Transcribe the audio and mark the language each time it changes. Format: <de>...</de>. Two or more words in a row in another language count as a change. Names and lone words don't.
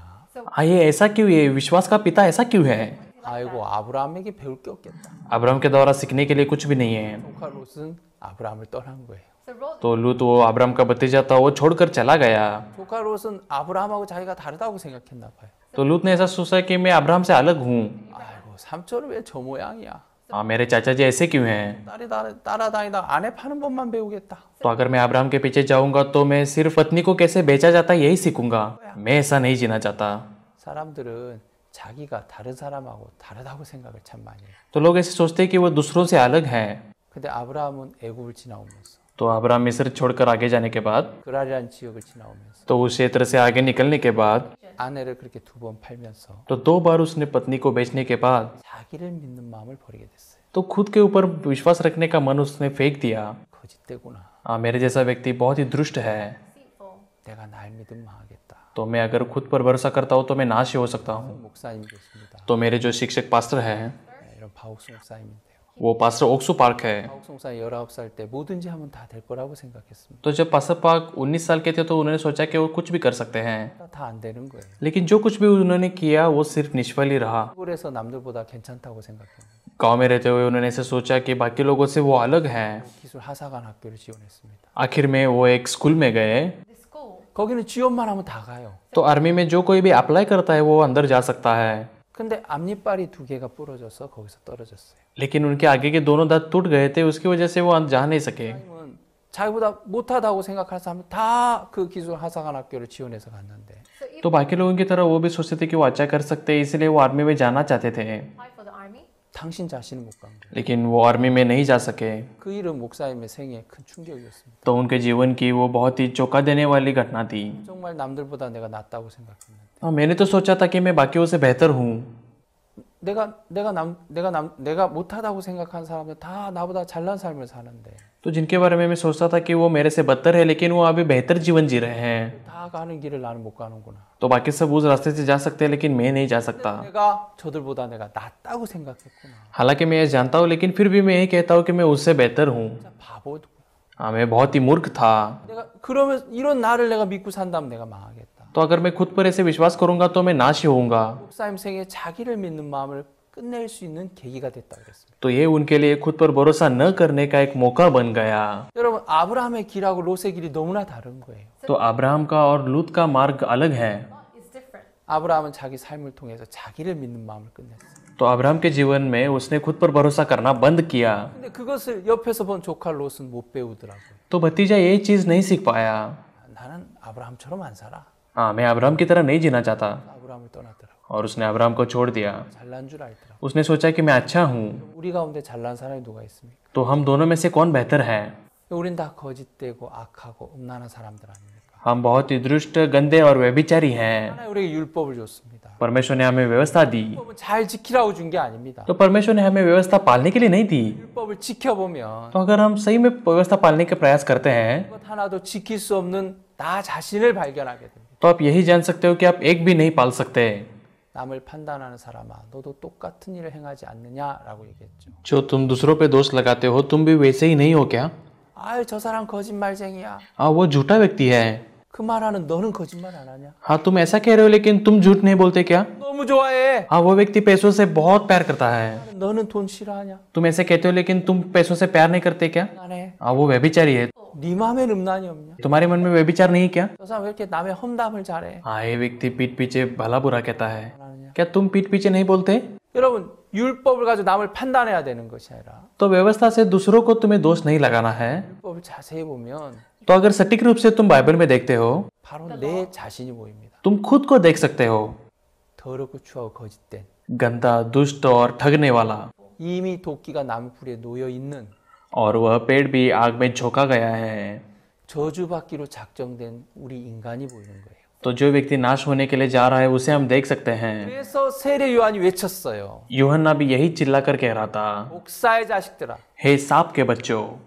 <hi>ये ऐसा क्यों है? विश्वास का पिता ऐसा क्यों है?</hi> <ko>아이고 아브라함에게 배울 게 없겠다.</ko> <hi>अब्राहम के द्वारा सीखने के लिए कुछ भी नहीं है।</hi> <ko>조카 롯은 아브라함을 떠난 거예요.</ko> <en>So Lot</en> <hi>तो लूत वो अब्राहम का भतीजा था, वो छोड़कर चला गया।</hi> <ko>조카 롯은 아브라함하고 자기가 다르다고 생각했나 봐요.</ko> <hi>तो लूत ने ऐसा सोचा कि मैं अब्राहम से अलग हूँ।</hi> <ko>아이고 삼촌은 왜 저 모양이야?</ko> <hi>हाँ मेरे चाचा जी ऐसे क्यों हैं?</hi> <ko>딸이 따라다니다 아내 파는 법만 배우겠다.</ko> <hi>तो अगर मैं अब्राहम के पीछे जाऊंगा तो मैं सिर्फ पत्नी को कैसे बेचा जाता है यही सीखूंगा। मैं ऐसा नहीं जीना चाहता।</hi> <ko>사람들은 자기가 다른 사람하고 다르다고 생각을 참 많이 해요.</ko> <hi>तो लोग ऐसे सोचते हैं कि वो दूसरों से अलग हैं।</hi> <ko>근데 아브라함은 애굽을 지나오면서</ko> <hi>तो अब्राहम मिस्र छोड़कर आगे जाने के बाद,</hi> <ko>그라리안 지역을 지나오면서</ko> <hi>तो उस क्षेत्र से आगे निकलने के बाद,</hi> <ko>아내를 그렇게 두 번 팔면서</ko> <hi>तो 2 बार उसने पत्नी को बेचने के बाद</hi> <ko>자기를 믿는 마음을 버리게 됐어요.</ko> <hi>तो खुद के ऊपर विश्वास रखने का मन उसने फेंक दिया।</hi> <ko>거짓되구나.</ko> <hi>हाँ मेरे जैसा व्यक्ति बहुत ही दुष्ट है।</hi> <en>deceitful.</en> <ko>내가 날 믿으면 망하겠다.</ko> <hi>तो मैं अगर खुद पर भरोसा करता हूँ तो मैं नाश ही हो सकता हूँ।</hi> <ko>목사님 계십니다.</ko> <hi>तो मेरे जो शिक्षक पास्टर हैं,</hi> <ko>네, 이런 바옥수 목사님인데요.</ko> <hi>वो पास्टर ओक्सू पार्क है।</hi> <ko>바옥수 목사님 19살 때 뭐든지 하면 다 될 거라고 생각했습니다.</ko> <hi>तो जब पास्टर पार्क 19 साल के थे तो उन्होंने सोचा कि वो कुछ भी कर सकते हैं,</hi> <ko>다 안 되는 거예요.</ko> <hi>लेकिन जो कुछ भी उन्होंने किया वो सिर्फ निष्फल ही रहा।</hi> <ko>시골에서 남들보다 괜찮다고 생각했는데</ko> <hi>गांव में रहते हुए उन्होंने ऐसे सोचा कि बाकी लोगों से वो अलग हैं।</hi> <ko>기술 하사관 학교를 지원했습니다.</ko> <hi>आखिर में वो एक स्कूल में गए।</hi> <en>The school.</en> <ko>거기는 지원만 하면 다 가요.</ko> <hi>तो आर्मी में जो कोई भी अप्लाई करता है वो अंदर जा सकता है,</hi> <ko>근데 앞니빨이 두 개가 부러져서 거기서 떨어졌어요.</ko> <hi>लेकिन उनके आगे के दोनों दांत टूट गए थे, उसकी वजह से वो जा नहीं सके।</hi> <ko>하나님은 자기보다 못하다고 생각할 사람 다 그 기술 하사관 학교를 지원해서 갔는데</ko> <en>So if</en> <hi>तो बाकी लोगों की तरह वो भी सोचते थे कि वो अच्छा कर सकते हैं, इसलिए वो आर्मी में जाना चाहते थे,</hi> <en>apply for the army,</en> <ko>당신 자신은 못 간 거예요.</ko> <hi>लेकिन वो आर्मी में नहीं जा सके।</hi> <ko>그 일은 목사님의 생애에 큰 충격이었습니다.</ko> <hi>तो उनके जीवन की वो बहुत ही चौंका देने वाली घटना थी।</hi> <ko>정말 남들보다 내가 낫다고 생각했는데</ko> <hi>मैंने तो सोचा था कि मैं बाकियों से बेहतर हूँ।</hi> <ko>내가 못하다고 생각한 사람들 다 나보다 잘난 삶을 사는데</ko> <hi>तो जिनके बारे में मैं सोचता था कि वो मेरे से बदतर है, लेकिन वो अभी बेहतर जीवन जी रहे हैं।</hi> <ko>다 가는 길을 나는 못 가는구나.</ko> <hi>तो बाकी सब उस रास्ते से जा सकते हैं, लेकिन मैं नहीं जा सकता।</hi> <ko>내가 저들보다 내가 낫다고 생각했구나.</ko> <hi>हालांकि मैं ये जानता हूँ, लेकिन फिर भी मैं यही कहता हूँ कि मैं उससे बेहतर हूँ।</hi> <ko>진짜 바보구나.</ko> <hi>हाँ मैं बहुत ही मूर्ख था।</hi> <ko>내가 그러면 이런 나를 내가 믿고 산다면 내가 망하겠다.</ko> <hi>तो अगर मैं खुद पर ऐसे विश्वास करूंगा तो मैं नाश ही होऊंगा।</hi> <ko>목사님 생에 자기를 믿는 마음을 끝낼 수 있는 계기가 됐다 그랬습니다.</ko> <hi>तो ये उनके लिए खुद पर भरोसा न करने का एक मौका बन गया।</hi> <ko>여러분 아브라함의 길하고 롯의 길이 너무나 다른 거예요.</ko> <hi>तो अब्राहम का और लूत का मार्ग अलग है।</hi> <en>Lot is different.</en> <ko>아브라함은 자기 삶을 통해서 자기를 믿는 마음을 끝냈어요.</ko> <hi>तो अब्राहम के जीवन में उसने खुद पर भरोसा करना बंद किया।</hi> <ko>근데 그것을 옆에서 본 조카 롯은 못 배우더라고요.</ko> <hi>तो भतीजा ये चीज नहीं सीख पाया।</hi> <ko>나는 아브라함처럼 안 살아.</ko> <hi>हाँ, मैं अब्राहम की तरह नहीं जीना चाहता।</hi> <ko>아브라함을 떠나더라고.</ko> <hi>और उसने अब्राहम को छोड़ दिया।</hi> <ko>잘난 줄 알더라고.</ko> <hi>उसने सोचा कि मैं अच्छा हूँ।</hi> <ko>우리 가운데 잘난 사람이 누가 있습니까?</ko> <hi>तो हम दोनों में से कौन बेहतर है?</hi> <ko>우린 다 거짓되고 악하고 음란한 사람들 아닙니까?</ko> <hi>हम बहुत ही दुष्ट, गंदे और व्यभिचारी हैं।</hi> <ko>하나님 우리에게 율법을 줬습니다.</ko> <hi>परमेश्वर ने हमें व्यवस्था दी।</hi> <ko>율법은 잘 지키라고 준 게 아닙니다.</ko> <hi>तो परमेश्वर ने हमें व्यवस्था पालने के लिए नहीं दी।</hi> <ko>율법을 지켜보면</ko> <hi>तो अगर हम सही में व्यवस्था पालने के प्रयास करते हैं</hi> <ko>그것 하나도 지킬 수 없는 나 자신을 발견하게 됩니다.</ko> <hi>तो आप यही जान सकते हो कि आप एक भी नहीं पाल सकते।</hi> <ko>남을 판단하는 사람아, 너도 똑같은 일을 행하지 않느냐라고 얘기했죠.</ko> <hi>जो तुम दूसरों पे दोष लगाते हो, तुम भी वैसे ही नहीं हो क्या?</hi> <ko>아유, 저 사람 거짓말쟁이야.</ko> <hi>हाँ, वो झूठा व्यक्ति है।</hi> <ko>그 말하는 너는 거짓말 안 하냐?</ko> <hi>हाँ, तुम ऐसा कह रहे हो लेकिन तुम झूठ नहीं बोलते क्या?</hi> <ko>너무 좋아해.</ko> <hi>हाँ, वो व्यक्ति पैसों से बहुत प्यार करता है।</hi> <ko>너는 돈 싫어하냐?</ko> <hi>तुम ऐसे कहते हो लेकिन तुम पैसों से प्यार नहीं करते क्या?</hi> <ko>안 해.</ko> <hi>हाँ, वो व्यभिचारी है।</hi> <ko>네 마음엔 음란이 없냐?</ko> <hi>तुम्हारे मन में व्यभिचार नहीं क्या?</hi> <ko>저 사람 왜 이렇게 남의 험담을 잘해?</ko> <hi>हाँ, ये व्यक्ति पीठ पीछे भला बुरा कहता है।</hi> <ko>안 하느냐?</ko> <hi>क्या तुम पीठ पीछे नहीं बोलते?</hi> <ko>여러분, 율법을 가지고 남을 판단해야 되는 것이 아니라</ko> <hi>तो व्यवस्था से दूसरों को तुम्हें दोष नहीं लगाना है।</hi> <ko>율법을 자세히 보면</ko> <hi>तो अगर सटीक रूप से तुम बाइबल में देखते हो,</hi> <ko>바로 내 자신이 보입니다.</ko> <hi>तुम खुद को देख सकते हो।</hi> <ko>더럽고 추하고 거짓된</ko> <hi>गंदा, दुष्ट और ठगने वाला।</hi> <ko>이미 도끼가 나무불에 놓여 있는</ko> <hi>और वह पेड़ भी आग में झोंका गया है।</hi> <ko>저주받기로 작정된 우리 인간이 보이는 거예요.</ko> <hi>तो जो व्यक्ति नाश होने के लिए जा रहा है उसे हम देख सकते हैं।</hi> <ko>그래서 세례 요한이 외쳤어요.</ko> <hi>यूहन्ना भी यही चिल्लाकर कह रहा था,</hi> <ko>목사의 자식들아,</ko> <hi>हे सांप के बच्चों,</hi>